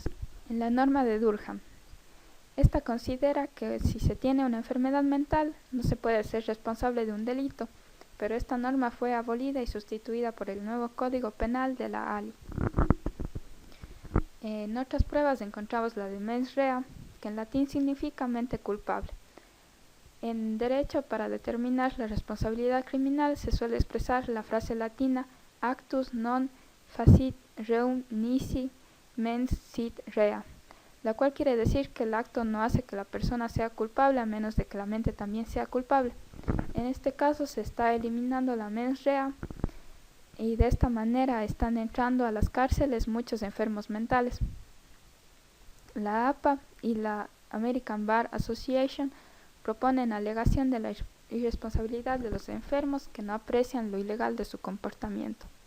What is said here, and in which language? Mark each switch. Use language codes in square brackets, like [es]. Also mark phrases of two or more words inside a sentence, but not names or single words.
[es] En la norma de Durham, esta considera que si se tiene una enfermedad mental no se puede ser responsable de un delito, pero esta norma fue abolida y sustituida por el nuevo Código Penal de la ALI. En otras pruebas encontramos la de [la] mens rea, [es] que en latín significa mente culpable. En derecho, para determinar la responsabilidad criminal se suele expresar la frase latina [la] actus non facit reum nisi mens sit rea, [es] la cual quiere decir que el acto no hace que la persona sea culpable a menos de que la mente también sea culpable. En este caso se está eliminando la [la] mens rea [es] y de esta manera están entrando a las cárceles muchos enfermos mentales. La APA y la American Bar Association proponen alegación de la irresponsabilidad de los enfermos que no aprecian lo ilegal de su comportamiento.